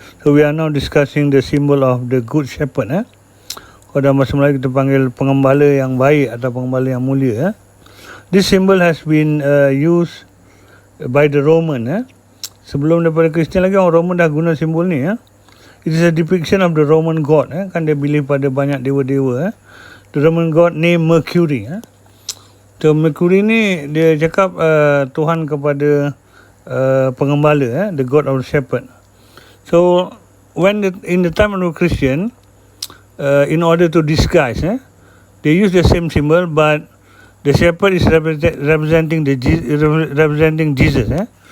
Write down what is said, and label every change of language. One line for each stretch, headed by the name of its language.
English: So we are now discussing the symbol of the Good Shepherd.
Malay: Kalau dalam bahasa Melayu kita panggil pengembala yang baik atau pengembala yang mulia.
English: This symbol has been used by the Roman.
Malay: Sebelum daripada Kristian lagi, orang Roman dah guna simbol ni.
English: It is a depiction of the Roman god.
Malay: Kan dia believe pada banyak dewa-dewa.
English: The Roman god named Mercury. So Mercury
Malay: ni dia cakap Tuhan kepada pengembala,
English: the god of the shepherd. So when in the time of the Christian, in order to disguise, they use the same symbol, but the shepherd is representing Jesus.